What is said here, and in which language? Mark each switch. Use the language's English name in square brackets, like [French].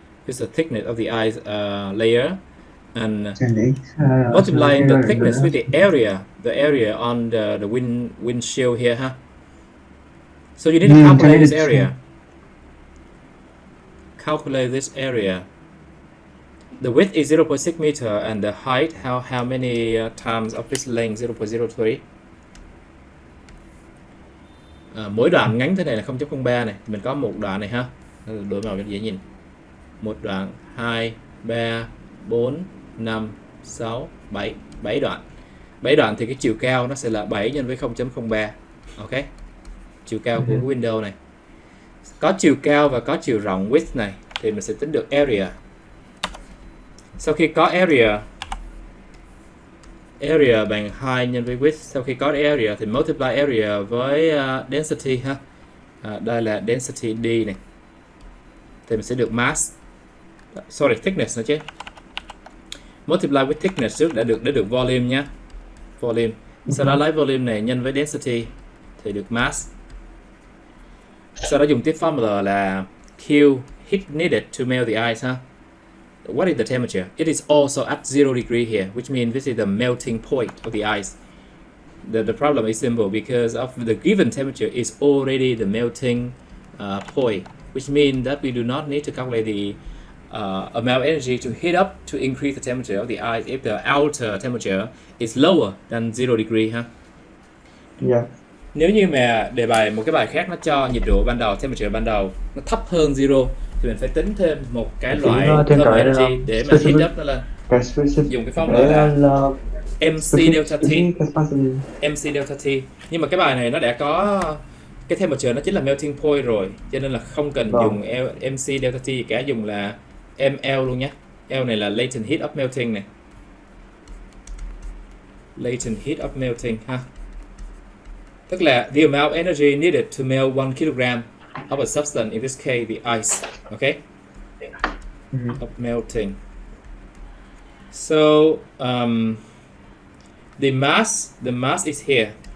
[English] This is the thickness of the ice layer, and multiplying the thickness with the area on the windshield here, huh? So you need to calculate this area. Calculate this area. The width is 0.6 meter and the height, how many times of this length? 0.03. [Vietnamese] Mỗi đoạn ngắn thế này là 0.03 này, mình có một đoạn này ha, đổi màu cho dễ nhìn. Một đoạn, 2, 3, 4, 5, 6, 7, 7 đoạn. 7 đoạn thì cái chiều cao nó sẽ là 7 nhân với 0.03. Ok. Chiều cao của window này. Có chiều cao và có chiều rộng width này thì mình sẽ tính được area. Sau khi có area bằng 2 nhân với width. Sau khi có area thì multiply area với density ha. Đây là density D này. Thì mình sẽ được mass. Sorry, thickness nữa chứ. [English] Multiply with thickness [Vietnamese] trước đã được volume nhé. Volume. Sau đó lấy volume này nhân với density thì được mass. Sau đó dùng tiếp formula là Q, [English] heat needed to melt the ice, huh? What is the temperature? It is also at 0 degree here, which means this is the melting point of the ice. The problem is simple because of the given temperature is already the melting point, which means that we do not need to calculate the amount of energy to heat up to increase the temperature of the ice if the outer temperature is lower than 0 degree, huh? Yeah. [Vietnamese] Nếu như mà đề bài một cái bài khác nó cho nhiệt độ ban đầu, temperature ban đầu nó thấp hơn 0 thì mình phải tính thêm một cái loại thermal energy để mà heat up nó lên. Dùng cái formula là MC delta T. MC delta T. Nhưng mà cái bài này nó đã có cái temperature nó chính là melting point rồi, cho nên là không cần dùng MC delta T cả, dùng là ML luôn nhé. L này là latent heat of melting này. [English] Latent heat of melting ha. [Vietnamese] Tức là [English] the amount of energy needed to melt 1 kg of a substance, in this case the ice, okay? Of melting. So the mass is here.